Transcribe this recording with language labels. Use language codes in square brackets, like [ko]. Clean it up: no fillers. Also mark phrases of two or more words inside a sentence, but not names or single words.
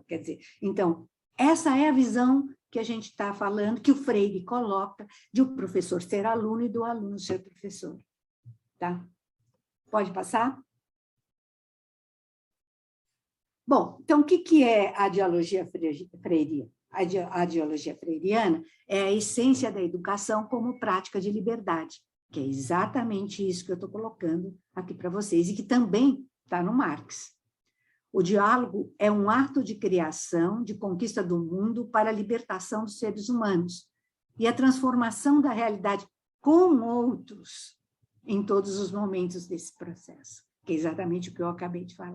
[pt] Quer dizer, então, essa é a visão que a gente está falando, que o Freire coloca, de o professor ser aluno e do aluno ser professor. Tá? Pode passar? Bom, então, o que é a dialogia freiriana? A dialogia freiriana é a essência da educação como prática de liberdade, que é exatamente isso que eu estou colocando aqui para vocês, e que também está no Marx. O diálogo é um ato de criação, de conquista do mundo para a libertação dos seres humanos e a transformação da realidade com outros em todos os momentos desse processo, que é exatamente o que eu acabei de falar.